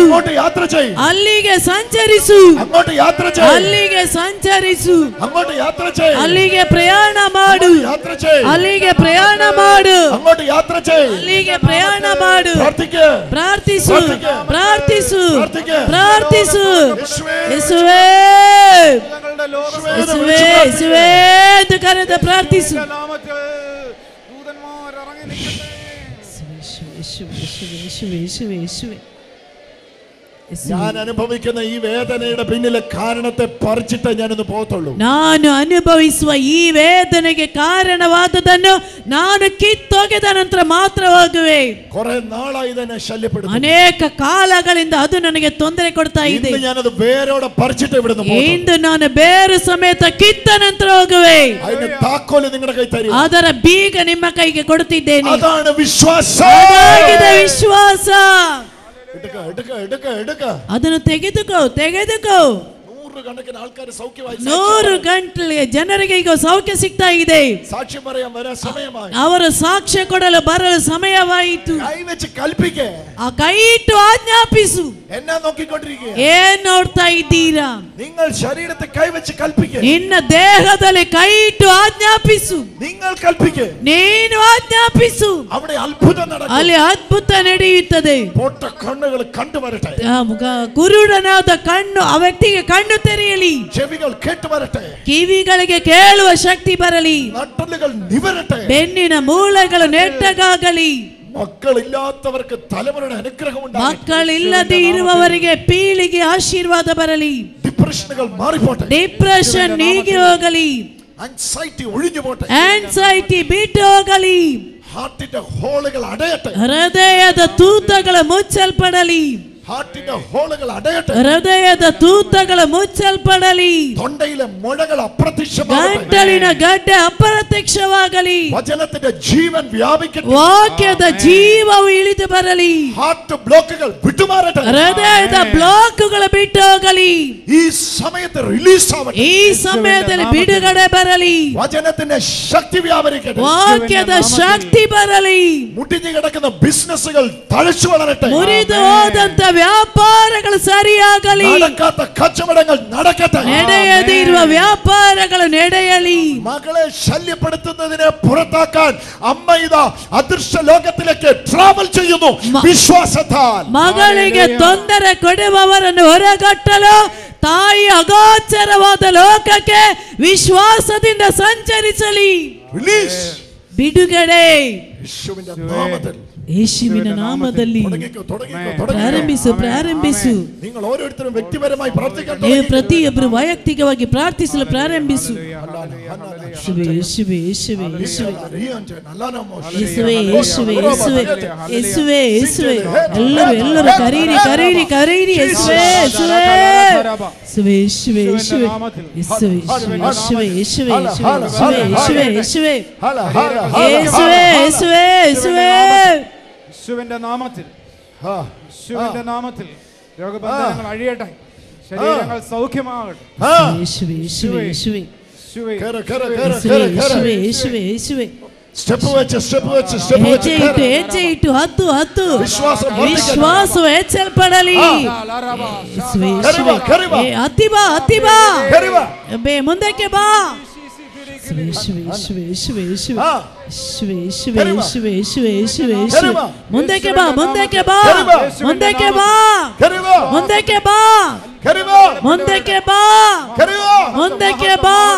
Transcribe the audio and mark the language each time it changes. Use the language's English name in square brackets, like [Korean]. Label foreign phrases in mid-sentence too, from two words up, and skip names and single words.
[Kannada] ಅಲ್ಲಿಗೆ ಸಂಚರಿಸು, ಅಲ್ಲಿಗೆ ಸಂಚರಿಸು, ಅಲ್ಲಿಗೆ ಪ್ರಯಾಣ ಮಾಡು, ಅಲ್ಲಿಗೆ ಪ್ರಯಾಣ ಮಾಡು, ಅಲ್ಲಿಗೆ ಪ್ರಯಾಣ ಮಾಡು. ಪ್ರಾರ್ಥಿಸು, ಪ್ರಾರ್ಥಿಸು, ಪ್ರಾರ್ಥಿಸು. ಯೇಸುವೇ, ಯೇಸುವೇ, ಯೇಸುವೇ ಎಂದು ಕರೆದು ಪ್ರಾರ್ಥಿಸು. [Malayalam] ഞാൻ അനുഭവിക്കുന്ന ഈ വേദനയുടെ പിന്നിലെ കാരണത്തെ പറിച്ചിട്ട് ഞാനൊന്ന് പോകത്തുള്ളൂ. [Kannada] ನಾನು ಅನುಭವಿಸುವ ಈ ವೇದನೆಗೆ ಕಾರಣವಾದದನ್ನು ನಾನು ಕಿತ್ತೊಗೆದ ನಂತರ ಮಾತ್ರ ಹೋಗುವೆ. [Malayalam] കുറെ നാളായി തന്നെ ശല്യപ്പെടുന്നു, [Kannada] ಅನೇಕ ಕಾಲಗಳಿಂದ ಅದು ನನಗೆ ತೊಂದರೆ ಕೊಡ್ತಾ ಇದೆ. [Malayalam] ഞാനത് വേരോടെ പറിച്ചിട്ട് ഇവിടുന്ന് പോകും. [Kannada] ಇಂದು ನಾನು ಬೇರು ಸಮೇತ ಕಿತ್ತ ನಂತರ ಹೋಗುವೆ. [Malayalam] അതിന്റെ താക്കോല് നിങ്ങളുടെ കൈ തരും, [Kannada] ಅದರ ಬೀಗ ನಿಮ್ಮ ಕೈಗೆ ಕೊಡುತ್ತಿದ್ದೇನೆ. [Malayalam] അതാണ് വിശ്വാസം. [Kannada] ಅದಾಗಿದೆ ವಿಶ್ವಾಸ. ಅದನ್ನು ತೆಗೆದುಕೋ, ತೆಗೆದುಕೋ. [Malayalam] നൂറുകണക്കിന് ആൾക്കാർ സൗഖ്യമായി, [Kannada] 100 ಗಂಟೆಗೆ ಜನರಿಗೆ ಈಗ ಸೌಖ್ಯ ಸಿಗ್ತಾ ಇದೆ. [Malayalam] സാക്ഷ്യം പറയാൻ വരാൻ സമയമായി, [Kannada] ಅವರು ಸಾಕ್ಷ್ಯ ಕೊಡಲು ಬರಲು ಸಮಯವಾಯಿತು. [Malayalam] കൈവച്ച് കൽപ്പിക്കേ, [Kannada] ಆ ಕೈ ಇಟ್ಟು ಆಜ್ಞಾಪಿಸು. [Malayalam] എന്നെ നോക്കിക്കൊണ്ടിരിക്കുക, [Kannada] ಏನ್ ನೋಡ್ತಾ ಇದ್ದೀರಾ? [Malayalam] നിങ്ങൾ ശരീരത്തെ കൈവച്ച് കൽപ്പിക്കേ, [Kannada] ನಿನ್ನ ದೇಹದಲ್ಲಿ ಕೈ ಇಟ್ಟು ಆಜ್ಞಾಪಿಸು. [Malayalam] നിങ്ങൾ കൽപ്പിക്കേ, [Kannada] ನೀನು ಆಜ್ಞಾಪಿಸು. [Malayalam] അവിടെ അത്ഭുതം നടക്കും, [Kannada] ಅಲ್ಲಿ ಅದ್ಭುತ ನಡೆಯುತ್ತದೆ. [Malayalam] പൊട്ട കണ്ണുകൾ കണ്ടു വരട്ടെ, [Kannada] ಕುರುಡನಾದ ಕಣ್ಣು ಆ ವ್ಯಕ್ತಿಗೆ ಕಣ್ಣು ತೆರೆಯಲಿ, [Malayalam] ചെവികൾ കേട്ടു വരട്ടെ, [Kannada] ಕಿವಿಗಳಿಗೆ ಕೇಳುವ ಶಕ್ತಿ ಬರಲಿ, [Malayalam] നട്ടലുകൾ നിവരട്ടെ, [Kannada] ಬೆನ್ನಿನ ಮೂಳೆಗಳು ನೆಟ್ಟಗಾಗಲಿ. [Malayalam] മക്കളില്ലാത്തവർക്ക് തലമുറയുടെ അനുഗ്രഹം ഉണ്ടാകട്ടെ, [Kannada] ಮಕ್ಕಳಿಲ್ಲದೆ ಇರುವವರಿಗೆ ಪೀಳಿಗೆ ಆಶೀರ್ವಾದ ಬರಲಿ, [Malayalam] ഡിപ്രഷനുകൾ മാറിപ്പോട്ടെ, [Kannada] ಡಿಪ್ರೆಷನ್ ನೀಗಿ ಹೋಗಲಿ, [Malayalam] ആൻസൈറ്റി ഒഴിഞ്ഞു പോട്ടെ, [Kannada] ಆನ್ಸೈಟಿ ಬಿಟ್ಟು ಹೋಗಲಿ. [Malayalam] ഹാർട്ടിന്റെ ഹോളുകൾ അടയട്ടെ. [Kannada] ಹೃದಯದ ತೂತಗಳು ಮುಚ್ಚಲ್ಪಡಲಿ. [Malayalam] ഹാർട്ടിന്റെ ഹോളുകൾ അടയട്ടെ. [Kannada] ಹೃದಯದ ತೂತಗಳು ಮುಚ್ಚಲ್ಪಡಲಿ. [Malayalam] തൊണ്ടയിലെ മുഴകൾ അപ്രത്യക്ഷമാകട്ടെ. [Kannada] ಗಂಟಲಿನ ಗಡ್ಡೆ ಅಪ್ರತ್ಯಕ್ಷವಾಗಲಿ. [Malayalam] വചനത്തിന്റെ ജീവൻ വ്യാപിക്കട്ടെ. [Kannada] ವಾಕ್ಯದ ಜೀವವು ಇಳಿದು ಬರಲಿ. [Malayalam] ഹാർട്ട് ബ്ലോക്കുകൾ വിട്ടുമാറട്ടെ. [Kannada] ಹೃದಯದ ಬ್ಲಾಕ್ಗಳು ಬಿಟ್ಟು ಹೋಗಲಿ. [Malayalam] ഈ സമയത്ത് റിലീസ് ആവട്ടെ. [Kannada] ಈ ಸಮಯದಲ್ಲಿ ಬಿಡುಗಡೆ ಬರಲಿ. [Malayalam] വചനത്തിന്റെ ശക്തി വ്യാപരിക്കട്ടെ. [Kannada] ವಾಕ್ಯದ ಶಕ್ತಿ ಬರಲಿ. [Malayalam] മുടിഞ്ഞു കിടക്കുന്ന ബിസിനസ്സുകൾ തഴച്ചു വളരട്ടെ. [Kannada] ಮುರಿದು ಹೋದಂತ ವ್ಯಾಪಾರಗಳು ಸರಿಯಾಗಲಿ. [Malayalam] നടക്കാത്ത കച്ചവടങ്ങൾ നടക്കട്ടെ. [Kannada] ನಡೆಯದಿರುವ ವ್ಯಾಪಾರಗಳು ನಡೆಯಲಿ. [Malayalam] മകളെ ശല്യപ്പെടുത്തുന്നതിനെ പുറത്താക്കാൻ അമ്മ ഇതാ അദൃശ്യ ലോകത്തിലേക്ക് ട്രാവൽ ചെയ്യുന്നു വിശ്വാസത്താൽ. [Kannada] ಮಗಳಿಗೆ ತೊಂದರೆ ಕೊಡುವವರನ್ನು ಹೊರಗಟ್ಟಲು ತಾಯಿ ಅಗೋಚರವಾದ ಲೋಕಕ್ಕೆ ವಿಶ್ವಾಸದಿಂದ ಸಂಚರಿಸಲಿ. [Malayalam] റിലീസ്. [Kannada] ಬಿಡುಗಡೆ [Malayalam] യേശുവിന്റെ നാമത്തിൽ. [Kannada] ಯೇಸುವಿನ ನಾಮದಲ್ಲಿ ಪ್ರಾರಂಭಿಸು ಪ್ರಾರಂಭಿಸು. [Malayalam] നിങ്ങൾ ഓരോരുത്തരും വ്യക്തിപരമായി പ്രാർത്ഥിക്കാൻ [Kannada] ನೀವು ಪ್ರತಿಯೊಬ್ಬರು ವೈಯಕ್ತಿಕವಾಗಿ ಪ್ರಾರ್ಥಿಸಲು ಪ್ರಾರಂಭಿಸು. ಯೇಸುವೆ ಯೇಸುವೆ ಯೇಸುವೆ ಯೇಸುವೆ ಯೇಸುವೆ ಯೇಸುವೆ ಯೇಸುವೆ ಯೇಸುವೆ ಯೇಸುವೆ ಎಲ್ಲರೂ ಕರೀರಿ ಕರೀರಿ ಕರೀರಿ ಯೇಸುವೆ ಯೇಸುವೆ ಯೇಸುವೆ ಯೇಸುವೆ ಯೇಸುವೆ ಯೇಸುವೆ ಯೇಸುವೆ ಯೇಸುವೆ ಯೇಸುವೆ ಯೇಸುವೆ ಯೇಸುವೆ ಯೇಸುವೆ ಯೇಸುವೆ [Malayalam] യേശുവിന്റെ നാമത്തിൽ യേശുവിന്റെ നാമത്തിൽ രോഗബന്ധനങ്ങൾ അഴിയട്ടെ. ശരീരങ്ങൾ സൗഖ്യമാകട്ടെ. യേശുവേ യേശുവേ യേശുവേ യേശുവേ യേശുവേ യേശുവേ സ്റ്റെപ്പ് വെച്ച് [Kannada] ಹೆಜ್ಜೆ ಇಟ್ಟು ಹತ್ತು ಹತ್ತು ವಿಶ್ವಾಸವು ಹೆಚ್ಚಲ್ಪಡಲಿ. ಹತ್ತಿ ಬಾ ಹತ್ತಿ ಬಾ ಮುಂದಕ್ಕೆ ಬಾ. ಮುಂದಕ್ಕೆ ಬಾ ಮುಂದಕ್ಕೆ ಬಾ ಮುಂದಕ್ಕೆ ಬಾ ಮುಂದಕ್ಕೆ ಬಾ ಮುಂದಕ್ಕೆ ಬಾ ಮುಂದಕ್ಕೆ ಬಾ.